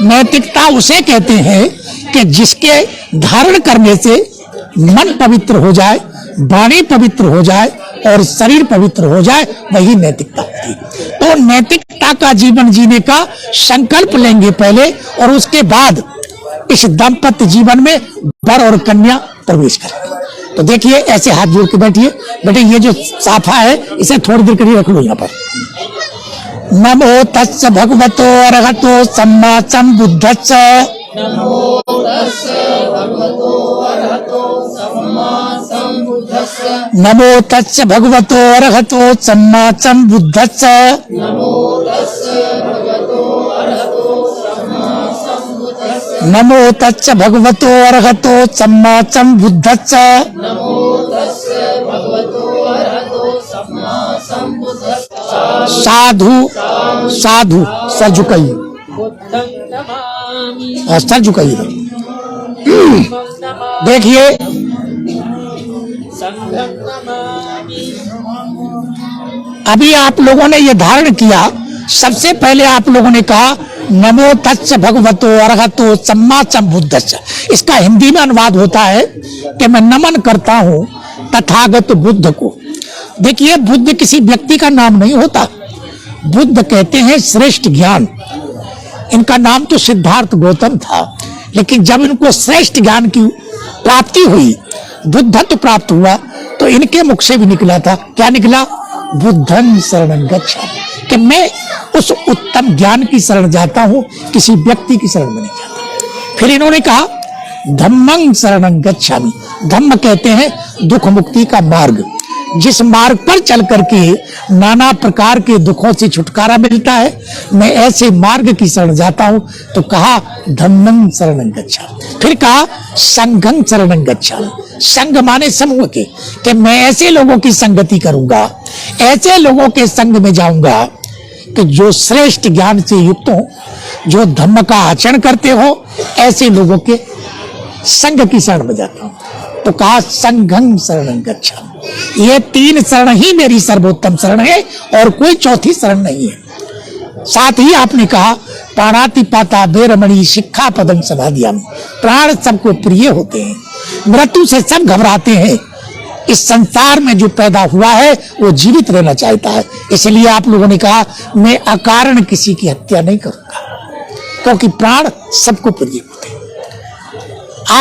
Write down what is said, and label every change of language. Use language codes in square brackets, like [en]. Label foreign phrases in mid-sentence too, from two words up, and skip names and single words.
[hi] नैतिकता उसे कहते हैं कि जिसके धारण करने से मन पवित्र हो जाए, वाणी पवित्र हो जाए और शरीर पवित्र हो जाए, वही नैतिकता होती है। तो नैतिकता का जीवन जीने का संकल्प लेंगे पहले, और उसके बाद इस दाम्पत्य जीवन में वर और कन्या प्रवेश करेंगे। तो देखिए, ऐसे हाथ जोड़ के बैठिए। बेटे, ये जो साफा है इसे थोड़ी देर के लिए रख लो यहाँ पर। [pi] नमो तस्स भगवतो अरहतो सम्मा सम्बुद्धस्स। नमो तस्स भगवतो अरहतो सम्मा सम्बुद्धस्स। नमो तस्स भगवतो अरहतो सम्मा सम्बुद्धस्स। नमो तस्स भगवतो अरहतो सम्मा सम्बुद्धस्स। नमो तस्स भगवतो अरहतो सम्मा सम्बुद्धस्स। नमो तस्स भगवतो अरहतो सम्मा सम्बुद्धस्स। साधु साधु, [hi] सर झुकाइए, सर झुकाइए। देखिए, अभी आप लोगों ने ये धारण किया। सबसे पहले आप लोगों ने कहा [pi] नमो तस्स भगवतो अरहतो सम्मा सम्बुद्धस्स। [hi] इसका हिंदी में अनुवाद होता है कि मैं नमन करता हूं तथागत बुद्ध को। देखिए, बुद्ध किसी व्यक्ति का नाम नहीं होता। बुद्ध कहते हैं श्रेष्ठ ज्ञान। इनका नाम तो सिद्धार्थ गौतम था, लेकिन जब इनको श्रेष्ठ ज्ञान की प्राप्ति हुई, बुद्धत्व प्राप्त हुआ, तो इनके मुख से भी निकला था, क्या निकला? [pi] बुद्धं शरणं गच्छामि, [hi] कि मैं उस उत्तम ज्ञान की शरण जाता हूं, किसी व्यक्ति की शरण में नहीं जाता। फिर इन्होंने कहा [pi] धम्मं शरणं गच्छामि। [hi] धम्म कहते हैं दुख मुक्ति का मार्ग, जिस मार्ग पर चल करके नाना प्रकार के दुखों से छुटकारा मिलता है, मैं ऐसे मार्ग की शरण जाता हूं। तो कहा [pi] धम्मं शरणं गच्छामि। [hi] फिर कहा [pi] संघं शरणं गच्छामि। [hi] संघ माने समूह के, कि मैं ऐसे लोगों की संगति करूंगा, ऐसे लोगों के संग में जाऊंगा कि जो श्रेष्ठ ज्ञान से युक्त हो, जो धम्म का आचरण करते हो, ऐसे लोगों के संघ की शरण में जाता हूं। तो कहा [pi] संघं शरणं गच्छामि। [hi] ये तीन शरण ही मेरी सर्वोत्तम शरण है और कोई चौथी शरण नहीं है। साथ ही आपने कहा [pi] प्राणातिपाता बेरमणि शिक्षापदं समाधियामि। [hi] प्राण सबको प्रिय होते हैं, मृत्यु से सब घबराते हैं, इस संसार में जो पैदा हुआ है वो जीवित रहना चाहता है। इसलिए आप लोगों ने कहा मैं अकारण किसी की हत्या नहीं करूंगा, क्योंकि प्राण सबको प्रिय होते हैं।